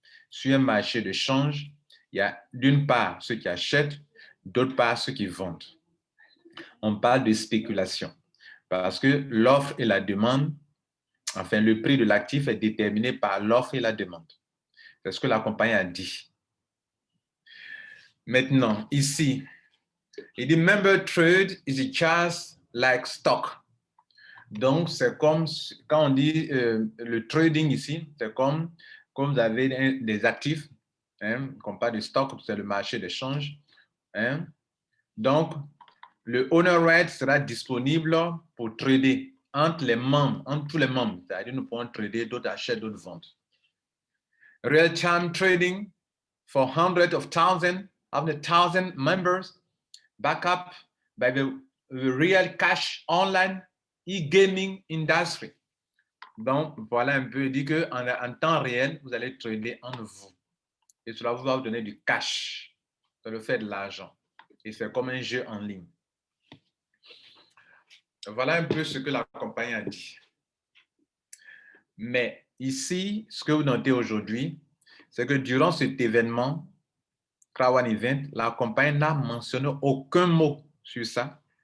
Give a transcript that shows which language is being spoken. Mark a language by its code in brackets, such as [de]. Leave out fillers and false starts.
[fr] Sur un marché de change, il y a d'une part ceux qui achètent, d'autre part ceux qui vendent. On parle de spéculation parce que l'offre et la demande, enfin le prix de l'actif est déterminé par l'offre et la demande. C'est ce que la compagnie a dit. Maintenant, ici, il dit [en] member trade is just like stock. [fr] Donc, c'est comme quand on dit le trading ici, c'est comme vous avez des actifs, hein, qu'on parle de stock, c'est le marché d'échange. Hein. Donc, le owner right sera disponible pour trader entre les membres, entre tous les membres. C'est-à-dire nous pouvons trader, d'autres achètent, d'autres vendent. [en] Real-time trading for hundreds of thousands, of the thousand members, back up by the real cash online e-gaming industry. [fr] Donc, voilà un peu, dit qu'en temps réel, vous allez trader entre vous. Et cela va vous donner du cash. Ça le fait de l'argent. Et c'est comme un jeu en ligne. Voilà un peu ce que la compagnie a dit. Mais ici, ce que vous notez aujourd'hui, c'est que durant cet événement, Crowd Event, la compagnie n'a mentionné aucun mot sur ça.